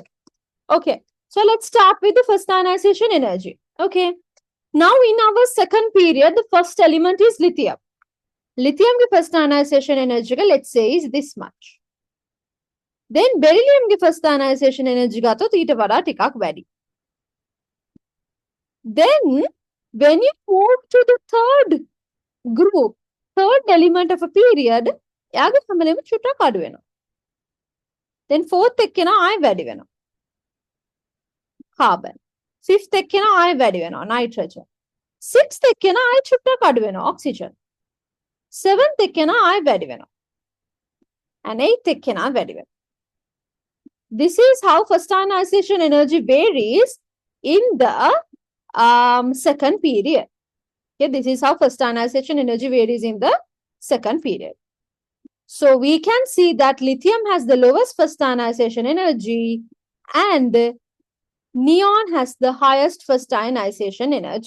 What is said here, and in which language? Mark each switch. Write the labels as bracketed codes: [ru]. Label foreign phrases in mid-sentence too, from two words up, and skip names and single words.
[en] Okay. So, let's start with the first ionization energy. Okay. Now, in our second period, the first element is lithium. Lithium ki first ionization energy, let's say, is this much. Then beryllium ki first ionization energy ga to [si] ඊට වඩා ටිකක් වැඩි. [en] Then, when you move to the third group, third element of a period, [si] එයාගේ හැමලෙම චුට්ටක් අඩු වෙනවා. [en] Then fourth [si] එක්කෙනා ආයෙ වැඩි වෙනවා. Carbon. Fifth එක්කෙනා ආයෙ වැඩි වෙනවා. Nitrogen. Sixth එක්කෙනා ආයෙ චුට්ටක් අඩු වෙනවා. Oxygen. Seventh එක්කෙනා ආයෙ වැඩි වෙනවා. [en] And eighth [si] එක්කෙනා වැඩි වෙනවා. [en] This is how first ionization energy varies in the second period. Okay, this is how first ionization energy varies in the second period. So we can see that lithium has the lowest first ionization energy and neon has the highest first ionization energy.